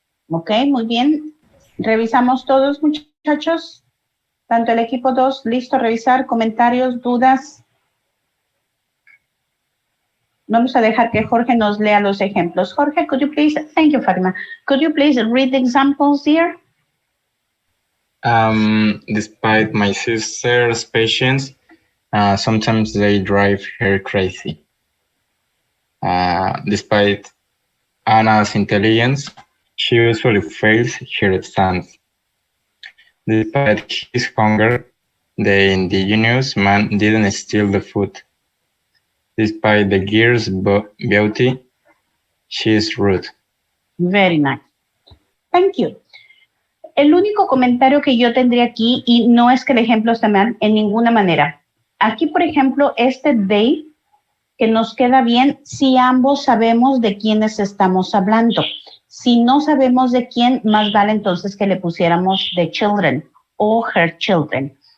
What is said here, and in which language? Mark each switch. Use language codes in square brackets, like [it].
[es] Ok, muy bien. Revisamos todos, muchachos. Tanto el equipo 2, listo a revisar, comentarios, dudas. Vamos a dejar que Jorge nos lea los ejemplos. [en] Jorge, could you please, thank you, Fatima. Could you please read the examples here? Despite my sister's patience, sometimes they drive her crazy. Despite Anna's intelligence, she usually fails her exams. Despite his hunger, the indigenous man didn't steal the food. Despite the girl's beauty, she is rude. Very nice. Thank you. [es] El único comentario que yo tendría aquí, y no es que el ejemplo esté mal en ninguna manera. Aquí, por ejemplo, este they, que nos queda bien si ambos sabemos de quiénes estamos hablando. Si no sabemos de quién, más vale entonces que le pusiéramos [en] the children [es] o [en] her children.